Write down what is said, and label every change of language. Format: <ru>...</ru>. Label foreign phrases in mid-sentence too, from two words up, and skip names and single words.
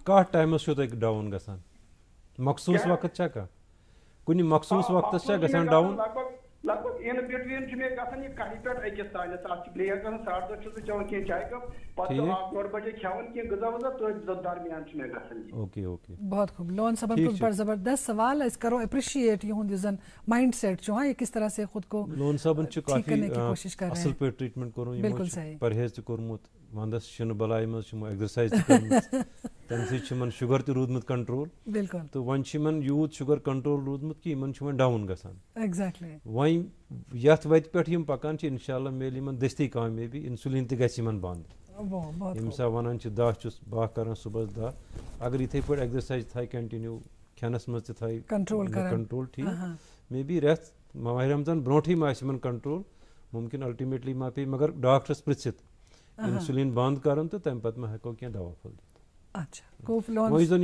<ks>کتھ ٹایمس چھُو تۄہہِ ڈاوُن گژھان مخصوٗص وقت چھا کانٛہہ کُنہِ مخصوٗص وقتس چھا گژھان ڈاوُن لگ بگ اِن بِٹویٖن چھُ مےٚ گژھان یہِ کَہہِ پٮ۪ٹھ أکِس تانٮ۪تھ اتھ چھِ بریک گژھان 2:30 چھُس بہٕ چٮ۪وان کینٛہہ چاے کپ پتہٕ چھُ 1-1:30 بجے کھٮ۪وان کینٛہہ غذا وزا تٔتھۍ درمیان چھُ مےٚ گژھان</ks> <en>okay okay</en> <ur>بہت خوب لون صاحب کچھ بڑا زبردست سوال</ur> <ks>اس کرو اپریشیٹ یہند یُس زن مائنڈ سیٹ چھُ</ks> <ur>یہ کس طرح سے خود کو</ur> <ks>لون صاحبن چھُ کافی</ks> <ur>کوشش کر رہے ہیں</ur> <ks>اصل پٲٹھۍ ٹریٹمنٹ کوٚرمُت</ks> <ur>بالکل صحیح</ur> <ks>پرہیز تہِ کوٚرمُت ونٛدس شِنہٕ بلاے منٛز چھِ یِمو ایگزرسایز تہِ کٔرمٕژ تمہِ سۭتۍ چھُ یِمن شُگر تہِ روٗدمُت کنٹرول بالکل تہٕ وۄنۍ چھُ یِمن یوٗت شُگر کنٹرول روٗدمُت کہِ یِمن چھُ وۄنۍ ڈاوُن گژھان ایگزیکٹلی وۄنۍ یتھ وتہِ پٮ۪ٹھ یِم پکان چھِ انشاء اللہ میلہِ یِمن دٔستی کامیٲبی انسولین تہِ گژھِ یِمن بنٛد ییٚمہِ ساتہٕ ونان چھِ 10 چھُس باہ کران صُبحس 10 اگر یِتھٕے پٲٹھۍ ایگزرسایز تھایہِ کنٹِنیوٗ کھٮ۪نس منٛز تہِ تھایہِ کنٹرول ٹھیٖک</ks> <en>may be</en> <ks>رٮ۪تھ ماہِ رمضان برونٛٹھٕے ما آسہِ یِمن کنٹرول مُمکِن الٹِمیٹلی ما پیٚیہِ مگر ڈاکٹرس پرٛژھِتھ انسولین بنٛد کرُن تہٕ تمہِ پتہٕ ما ہٮ۪کو کینٛہہ دوا پھوٚل دِتھ وۄنۍ زن</ks>